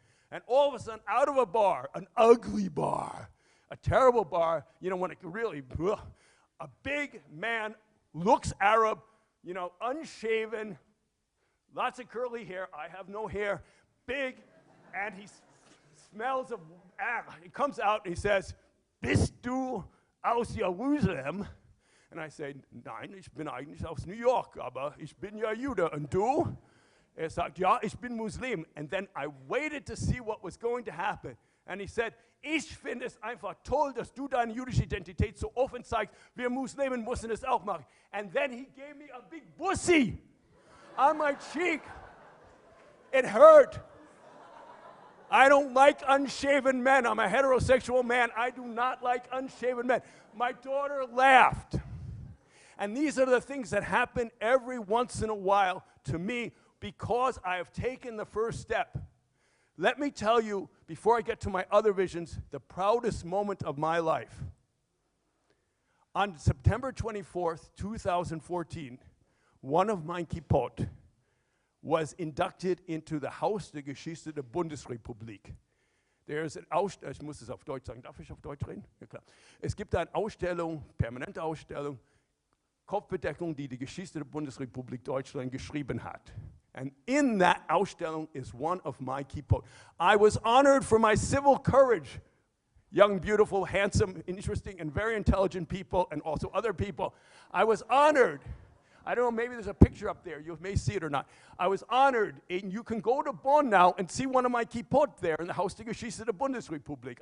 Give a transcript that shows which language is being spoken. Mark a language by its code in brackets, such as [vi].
[en] And all of a sudden, out of a bar, an ugly bar, a terrible bar, you know, when it really, a big man, looks Arab, you know, unshaven, lots of curly hair. I have no hair, big, and he smells of, he comes out and he says, [de] Bist du aus Jerusalem? [en] And I say, [de] nein, ich bin eigentlich aus New York, aber ich bin ja Jude. Und du? Sagt, ja, ich bin Muslim. [en] And then I waited to see what was going to happen. And he said, [de] ich finde es einfach toll, dass du deine jüdische Identität so offen zeigst. Wir Muslimen müssen es auch machen. [en] And then he gave me a big bussy on my cheek. It hurt. I don't like unshaven men. I'm a heterosexual man. I do not like unshaven men. My daughter laughed. And these are the things that happen every once in a while to me because I have taken the first step. Let me tell you, before I get to my other visions, the proudest moment of my life. On September 24th, 2014, one of my kippot was inducted into the Haus der Geschichte der Bundesrepublik. There's an Ausstellung, [de] ich muss es auf Deutsch sagen, darf ich auf Deutsch reden? Ja, klar. Es gibt eine Ausstellung, permanente Ausstellung, Kopfbedeckung, die die Geschichte der Bundesrepublik Deutschland geschrieben hat. [en] And in that Ausstellung is one of my kippot. I was honored for my civil courage. Young, beautiful, handsome, interesting, and very intelligent people, and also other people. I was honored. I don't know, maybe there's a picture up there. You may see it or not. I was honored, and you can go to Bonn now and see one of my kippot there in the Haus der Geschichte der Bundesrepublik.